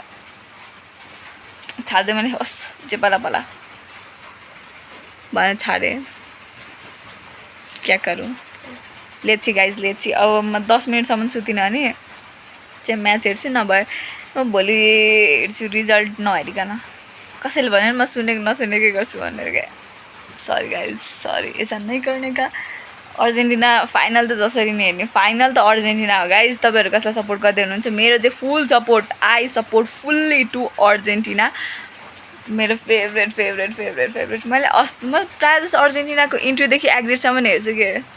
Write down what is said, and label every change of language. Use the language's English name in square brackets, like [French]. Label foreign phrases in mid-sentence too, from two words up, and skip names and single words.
[Nepali] छाड्दै मैले होस् जे पाला भनेर छाडेँ क्या गरौँ [English] let's see guys let's see [Nepali] अब म 10 मिनटसम्म सुतिनँ अनि चाहिँ म्याच हेर्छु नभए म भोलि हेर्छु रिजल्ट नहेरिकन कसैले भन्यो म नसुनेकै गर्छु भनेर क्या [English] sorry guys sorry [Hindi] ऐसा नहीं करने का [Nepali] अर्जेन्टिना फाइनल त जसरी नै हेर्ने फाइनल त अर्जेन्टिना हो गाइज तपाईँहरू कसलाई सपोर्ट गर्दै हुनुहुन्छ मेरो चाहिँ [English] full support I support fully to [Nepali] अर्जेन्टिना मेरो फेभरेट मैले अस्ति म प्रायः जस्तो अर्जेन्टिनाको इन्ट्रीदेखि एक्जिटसम्म हेर्छु कि